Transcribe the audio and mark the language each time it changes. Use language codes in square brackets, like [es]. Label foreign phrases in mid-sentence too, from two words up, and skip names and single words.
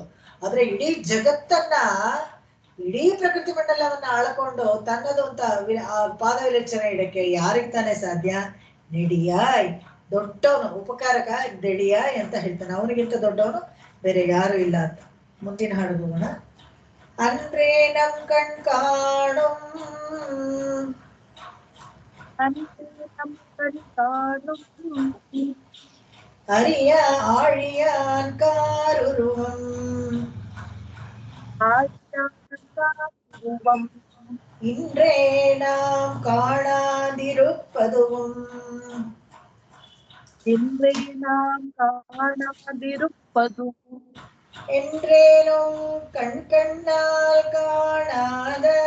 [kn] ಆದ್ರೆ ಇಡೀ ಜಗತ್ತನ್ನ, ಇಡೀ ಪ್ರಕೃತಿ ಮಂಡಲವನ್ನ ಆಳ್ಕೊಂಡು ತನ್ನದು ಅಂತ ಪಾದ ವಿಲೇಚನೆ ಇಡಕ್ಕೆ ಯಾರಿಗ್ ತಾನೇ ಸಾಧ್ಯ? ನಿಡಿಯಾಯ್ ದೊಡ್ಡವನು, ಉಪಕಾರಕ ದಡಿಯಾಯ್ ಅಂತ ಹೇಳ್ತಾನೆ. ಅವನಿಗಿಂತ ದೊಡ್ಡವನು ಬೇರೆ ಯಾರು ಇಲ್ಲ ಅಂತ. ಮುಂದಿನ ಹಾಡು ಹೋಗೋಣ. [ta] அன்றே நம் கண் காணும் அரிய ஆழியான் காருருவம் இன்றே நாம் காணாதிருப்பதுவும் என்றேனும் கண்ணால் காணாத